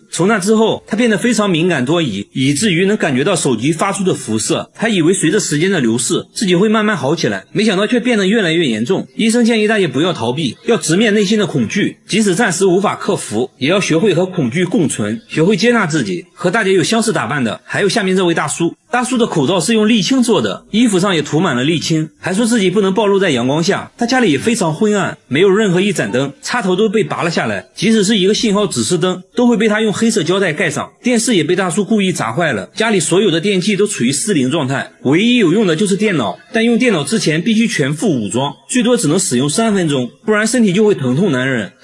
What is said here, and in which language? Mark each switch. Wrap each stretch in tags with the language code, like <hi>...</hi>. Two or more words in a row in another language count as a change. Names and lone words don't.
<zh>從那之後，她變得非常敏感多疑，以至於能感覺到手機發出的輻射。她以為隨着時間的流逝，自己會慢慢好起來，沒想到卻變得越來越嚴重。醫生建議大姐不要逃避，要直面內心的恐懼，即使暫時無法克服，也要學會和恐懼共存，學會接納自己。和大姐有相似打扮的還有下面這位大叔，大叔的口罩是用沥青做的，衣服上也塗滿了瀝青，還說自己不能暴露在陽光下。他家裡也非常昏暗，沒有任何一盞燈，插頭都被拔了下來，即使是一個信號指示燈都會被他用黑色膠帶蓋上。電視也被大叔故意砸壞了，家裡所有的電器都處於失靈狀態，唯一有用的就是電腦，但用電腦之前必須全副武裝，最多只能使用3分鐘，不然身體就會疼痛難忍。</zh>